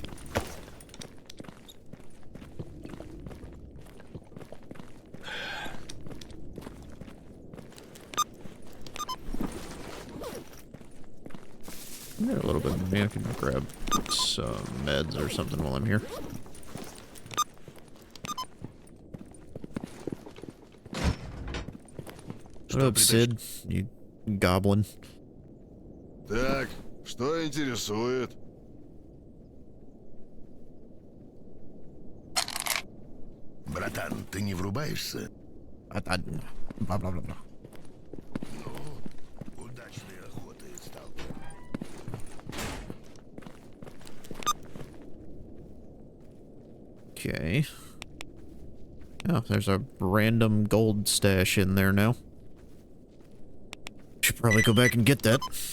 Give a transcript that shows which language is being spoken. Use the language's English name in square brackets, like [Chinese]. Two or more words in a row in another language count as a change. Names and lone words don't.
[English] Got a little bit of me. I can grab some meds or something while I'm here. What up, Sid? You goblin. [Russian] Так, что интересует? Братан, ты не врубаешься? Бла-бла-бла-бла. Ну, удачной охоты, сталкер. [English] Okay. Oh, there's a random gold stash in there now. Should probably go back and get that.